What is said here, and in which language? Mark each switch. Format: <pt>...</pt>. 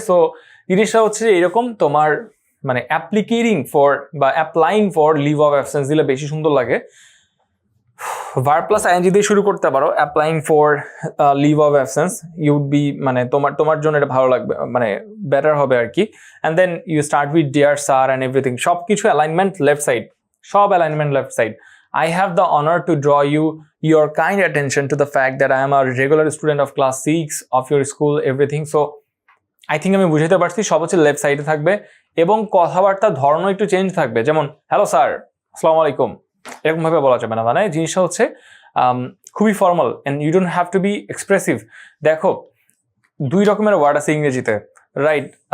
<bn>So জিনিসটা হচ্ছে এরকম, তোমার মানে অ্যাপ্লিকেটিং ফর বা applying for leave of absence দিলে বেশি সুন্দর লাগে। ভার্ব প্লাস আইএনজি দিয়ে শুরু করতে পারো, applying for leave of absence,</bn> <en>you'd be</en> <bn>মানে তোমার জন্য এটা ভালো লাগবে, মানে বেটার হবে আর কি।</bn> <en>and then you start with dear sir and everything,</en> <bn>সব কিছু অ্যালাইনমেন্ট লেফট সাইড, সব alignment left side.</bn> <en>I have the honor to draw your kind attention to the fact that I am a regular student of class 6 of your school, everything. So I think</en> <bn>আমি বুঝাতে পারছি, সব হচ্ছে left সাইডে থাকবে এবং কথাবার্তার ধরনও একটু চেঞ্জ থাকবে। যেমন হ্যালো স্যার, আসসালামু আলাইকুম, এরকম ভাবে বলা যাবে না, মানে জিনিসটা হচ্ছে খুবই formal</bn> <en>And you don't have to be expressive.</en> <bn>দেখো দুই রকমের ওয়ার্ড আছে ইংরেজিতে, রাইট?</bn>